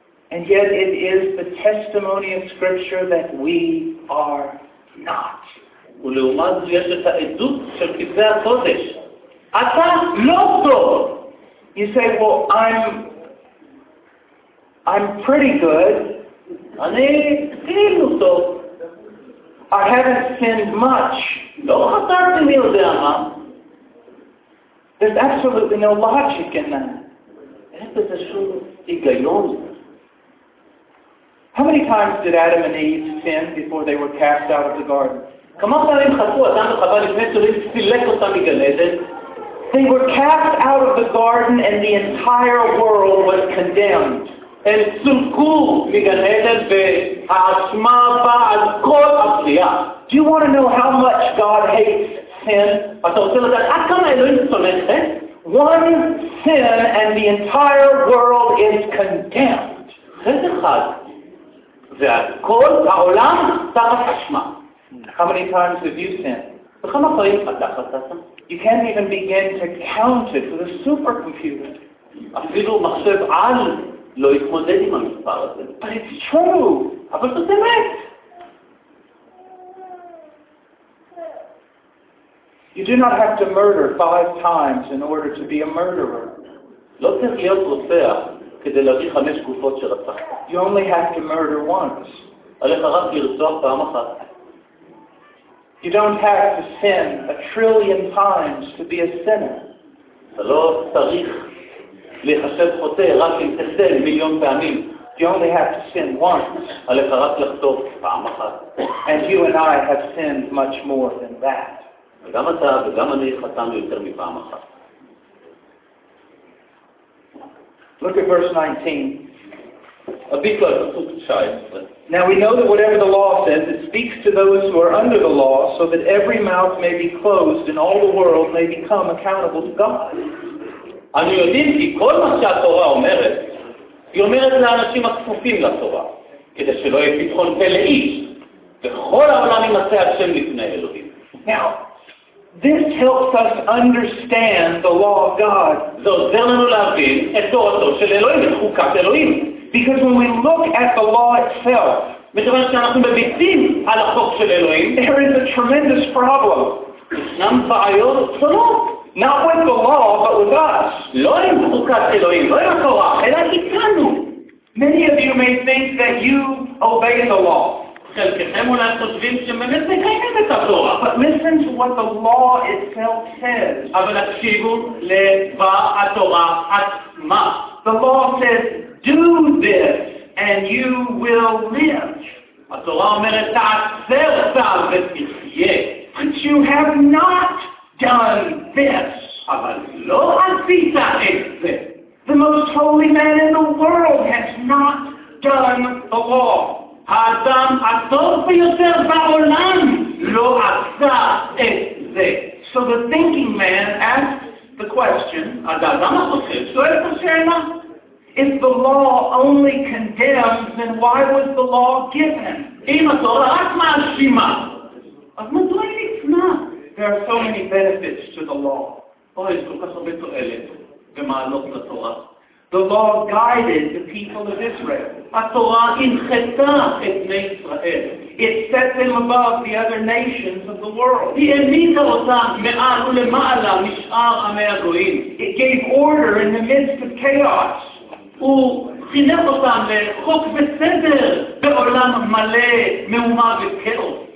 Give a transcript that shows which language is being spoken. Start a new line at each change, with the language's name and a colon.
English: And yet it is the testimony of Scripture that we are not.
Hebrew: ולעומת זו יש את העדות של כתבי הקודש. אתה לא טוב.
English: You say, well, I'm pretty good.
Hebrew: אני כאילו טוב.
English: I haven't sinned much.
Hebrew: לא חטאתי מי יודע מה.
English: There's absolutely no logic in that.
Hebrew: אין בזה שום היגיון.
English: How many times did Adam and Eve sin before they were cast out of the garden? They were cast out of the garden and the entire world was condemned.
Hebrew: הם סולקו מגן עדן והאשמה באה על כל הבריאה.
English: Do you want to know how much God hates sin?
Hebrew: אתה רוצה לדעת עד כמה אלוהים שונא חטא?
English: One sin and the entire world is condemned.
Hebrew: חטא אחד והכל העולם תחת אשמה.
English: How many times have you sinned?
Hebrew: וכמה פעמים אתה חטאת?
English: You can't even begin to count it with a supercomputer.
Hebrew: אפילו מחשב על לא יתמודד עם המספר הזה.
English: But it's true.
Hebrew: אבל זאת אמת.
English: You do not have to murder 5 times in order to be a murderer.
Hebrew: לא צריך להיות רוצח כדי להביא 5 גופות של רצח.
English: You only have to murder once.
Hebrew: עליך רק לרצוח פעם אחת.
English: You don't have to sin a trillion times to be a sinner.
Hebrew: אתה לא צריך להיחשב חוטא רק אם תחטא מיליון פעמים.
English: You only have to sin once.
Hebrew: עליך רק לחטוף פעם אחת.
English: And you and I have sinned much more than that.
Hebrew: גם אתה וגם אני חטאנו יותר מפעם אחת.
English: Look at verse
Hebrew: 19. הביט לפסוק 19.
English: Now we know that whatever the law says, it speaks to those who are under the law, so that every mouth may be closed and all the world may become accountable to God.
Hebrew: אני יודעים כי כל מה שהתורה אומרת, היא אומרת לאנשים הכפופים לתורה, כדי שלא יהיה פתחון פה לאיש, וכל העולם ימצא השם לפני אלוהים.
English: Now, this helps us understand the law of God.
Hebrew: זה עוזר לנו להבין את תורתו של אלוהים, את חוקת אלוהים.
English: Because when we look at the law itself,
Hebrew: מכיוון שאנחנו מביטים על החוק של אלוהים,
English: there is a tremendous problem.
Hebrew: ישנם בעיות שונות.
English: Not with the law, but with us.
Hebrew: לא עם חוקת אלוהים, לא עם התורה, אלא איתנו.
English: Many of you may think that you obey the law.
Hebrew: חלקכם אולי חושבים שבאמת מקיימים את התורה.
English: But listen to what the law itself says.
Hebrew: אבל הקשיבו לדבר התורה עצמה.
English: The law says, do this and you will live.
Hebrew: התורה אומרת, תעשה אותם ותחיה.
English: But you have not done this.
Hebrew: אבל לא עשית את זה.
English: The most holy man in the world has not done the law.
Hebrew: האדם הטוב ביותר בעולם לא עשה את זה.
English: So the thinking man asks the question,
Hebrew: האדם החושב שואל את השאלה,
English: if the law only condemns, then why was the law given?
Hebrew: אם התורה רק מאשימה, אז מדוע היא ניתנה?
English: There are so many benefits to the law.
Hebrew: אוי, יש כל כך הרבה תועלת במעלות לתורה.
English: The law guided the people of Israel.
Hebrew: התורה הנחתה את בני ישראל.
English: It set them above the other nations of the world.
Hebrew: היא העמידה אותם מעל ולמעלה משאר עמי הגויים.
English: It gave order in the midst of chaos.
Hebrew: הוא חינך אותם לחוק וסדר בעולם מלא מהומה וכאוס.